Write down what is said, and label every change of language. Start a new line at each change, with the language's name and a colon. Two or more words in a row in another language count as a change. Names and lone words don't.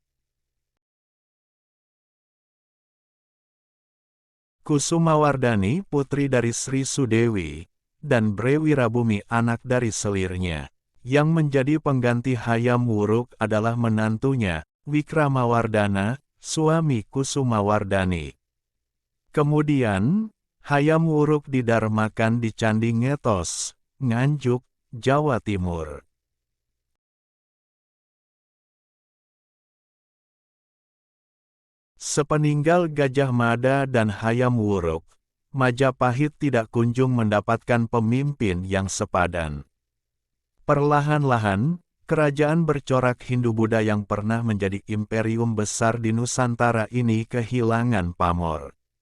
Indonesian: Kusumawardhani, putri dari Sri Sudewi, dan Brewirabhumi, anak dari selirnya. Yang menjadi pengganti Hayam Wuruk adalah menantunya, Wikramawardhana, suami Kusumawardhani. Kemudian, Hayam Wuruk didarmakan di Candi Ngetos, Nganjuk, Jawa Timur. Sepeninggal Gajah Mada dan Hayam Wuruk, Majapahit tidak kunjung mendapatkan pemimpin yang sepadan. Perlahan-lahan, kerajaan bercorak Hindu-Buddha yang pernah menjadi imperium besar di Nusantara ini kehilangan pamor.